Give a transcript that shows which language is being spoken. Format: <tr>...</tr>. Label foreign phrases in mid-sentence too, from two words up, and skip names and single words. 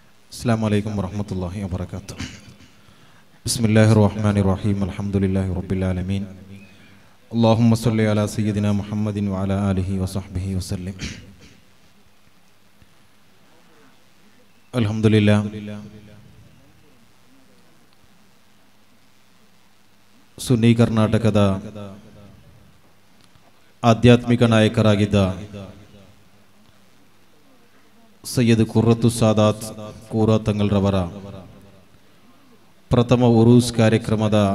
<ar>السلام عليكم ورحمة الله وبركاته. بسم الله الرحمن الرحيم. الحمد لله رب العالمين. اللهم صل على سيدنا محمد وعلى آله وصحبه وسلم. الحمد لله.</ar> <kn>ಸುನ್ನಿ ಕರ್ನಾಟಕದ ಆಧ್ಯಾತ್ಮಿಕ ನಾಯಕರಾಗಿದ್ದ ಸೈಯದ್ ಕುರ್ರತು ಸಾದಾತ್ ಕೂರಾ ತಂಗಲ್ರವರ ಪ್ರಥಮ ಉರೂಸ್ ಕಾರ್ಯಕ್ರಮದ</kn>